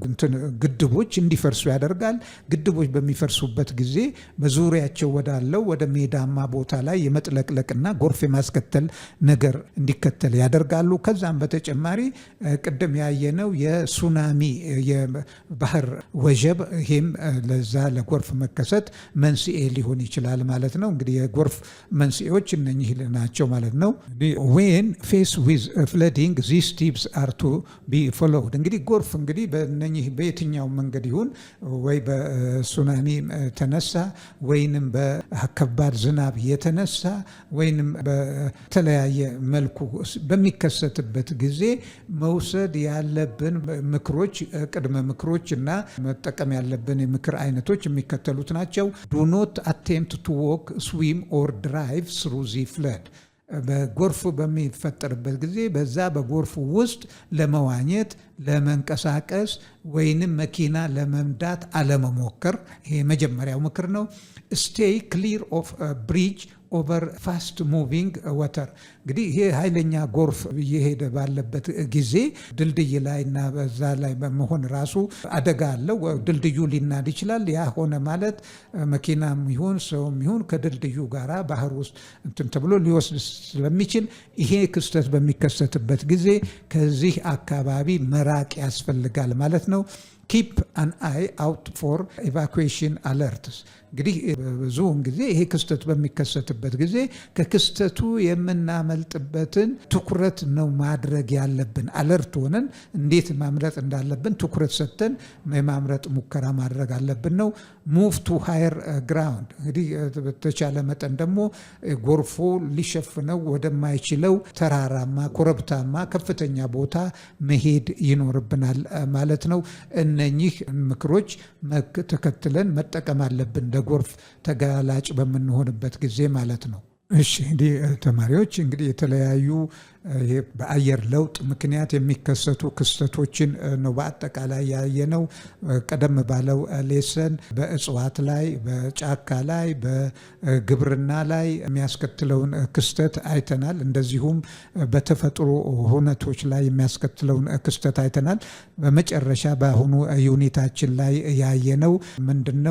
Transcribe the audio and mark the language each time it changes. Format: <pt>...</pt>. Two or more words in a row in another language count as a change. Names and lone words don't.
<am>ግድቦች እንዲፈርሱ ያደርጋል። ግድቦች በሚፈርሱበት ጊዜ በዙሪያቸው ወዳለው ወደ ሜዳማ ቦታ ላይ የመጥለቅለቅና ጎርፍ የማስከተል ነገር እንዲከተል ያደርጋሉ። ከዛም በተጨማሪ ቅድም ያየነው የሱናሚ የባህር ወጀብ፣ ይሄም ለዛ ለጎርፍ መከሰት መንስኤ ሊሆን ይችላል ማለት ነው። እንግዲህ የጎርፍ መንስኤዎች እነኚህ ናቸው ማለት ነው።</am> <en>when faced with flooding these tips are to be followed።</en> <am>እንግዲህ ጎርፍ እንግዲህ በእነኚህ በየትኛው መንገድ ይሁን ወይ በሱናሚ ተነሳ ወይንም በከባድ ዝናብ የተነሳ ወይንም በተለያየ መልኩ በሚከሰትበት ጊዜ መውሰድ ያለብን ምክሮች፣ ቅድመ ምክሮች እና መጠቀም ያለብን የምክር አይነቶች የሚከተሉት ናቸው። do</am> <en>not attempt to walk, swim or drive through the flood።</en> <am>በጎርፍ በሚፈጠርበት ጊዜ በዛ በጎርፍ ውስጥ ለመዋኘት ለመንቀሳቀስ ወይንም መኪና ለመንዳት አለመሞከር። ይሄ መጀመሪያው ምክር ነው።</am> <en>stay clear of a bridge over fast moving</en> <am>water። እንግዲህ ይሄ ኃይለኛ ጎርፍ እየሄደ ባለበት ጊዜ ድልድይ ላይ እና በዛ ላይ በመሆን ራሱ አደጋ አለው። ድልድዩ ሊናድ ይችላል። ያ ሆነ ማለት መኪናም ይሁን ሰውም ይሁን ከድልድዩ ጋራ ባህር ውስጥ እንትን ተብሎ ሊወስድ ስለሚችል ይሄ ክስተት በሚከሰትበት ጊዜ ከዚህ አካባቢ መራቅ ያስፈልጋል ማለት ነው።</am> <en>keep an eye out for evacuation alerts</en> <am>እንግዲህ ብዙውን ጊዜ ይሄ ክስተት በሚከሰትበት ጊዜ ከክስተቱ የምናመልጥበትን ትኩረት ነው ማድረግ ያለብን። አለርት ሆነን እንዴት ማምለጥ እንዳለብን ትኩረት ሰጥተን የማምለጥ ሙከራ ማድረግ አለብን ነው።</am> <en>move to higher ground</en> <am>እንግዲህ በተቻለ መጠን ደግሞ ጎርፎ ሊሸፍነው ወደማይችለው ተራራማ ኮረብታማ ከፍተኛ ቦታ መሄድ ይኖርብናል ማለት ነው። እነኚህ ምክሮች ተከትለን መጠቀም አለብን ለጎርፍ ተጋላጭ በምንሆንበት ጊዜ ማለት ነው። እሺ እንግዲህ ተማሪዎች እንግዲህ የተለያዩ በአየር ለውጥ ምክንያት የሚከሰቱ ክስተቶችን ነው በአጠቃላይ ያየነው። ቀደም ባለው ሌሰን በእጽዋት ላይ፣ በጫካ ላይ፣ በግብርና ላይ የሚያስከትለውን ክስተት አይተናል። እንደዚሁም በተፈጥሮ ሁነቶች ላይ የሚያስከትለውን ክስተት አይተናል። በመጨረሻ በአሁኑ ዩኒታችን ላይ ያየነው ምንድነው?</am>